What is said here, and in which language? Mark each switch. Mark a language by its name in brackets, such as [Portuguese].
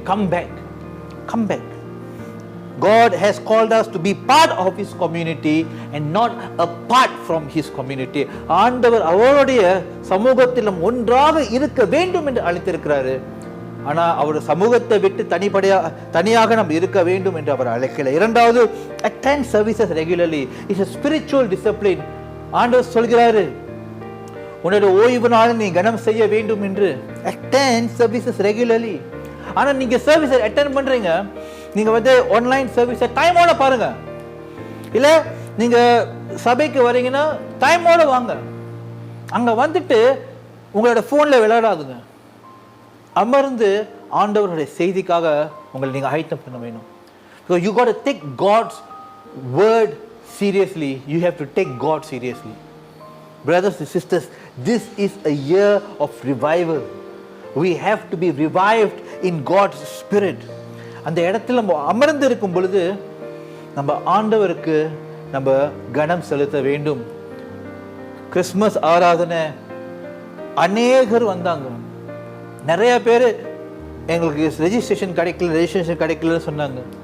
[English] Come back. God has called us to be part of His community and not apart from His community. [Tamil] ஆண்டவர் அவருடைய சமூகத்திலும் ஒன்றாக இருக்க வேண்டும் என்று அழைத்திருக்கிறாரு. ஆனா அவர் சமூகத்தை விட்டு தனியாக நாம் இருக்க வேண்டும் என்று அவர் அழைக்கல. இரண்டாவது, [English] attend services regularly. It's a spiritual discipline. [Tamil] ஆண்டவர் சொல்கிறாரு, உன்னோட ஓய்வு நாள் நீ கனம் செய்ய வேண்டும் என்று. [English] attend services regularly. [Tamil] ஆனா நீங்க சர்வீஸ் அட்டெண்ட் பண்றீங்க, நீங்க வந்து ஆன்லைன் சர்வீஸ் டைமோட பாருங்க. இல்ல நீங்க சபைக்கு வரீங்கன்னா டைமோட வாங்க. அங்க வந்துட்டு உங்களோட போன்ல விளையாடாதுங்க. அமர்ந்து ஆண்டவருடைய செய்திக்காக உங்களை நீங்க ஆயத்தம் பண்ண வேணும். [English] So you got to take God's word seriously. You have to take God seriously. Brothers and sisters, this is a year of revival. We have to be revived in God's spirit. [Tamil] அந்த இடத்துல நம்ம அமர்ந்து இருக்கும் பொழுது நம்ம ஆண்டவருக்கு நம்ம கனம் செலுத்த வேண்டும். கிறிஸ்மஸ் ஆராதனை அநேகர் வந்தாங்க. நிறைய பேர் எங்களுக்கு ரெஜிஸ்ட்ரேஷன் கிடைக்கலன்னு சொன்னாங்க.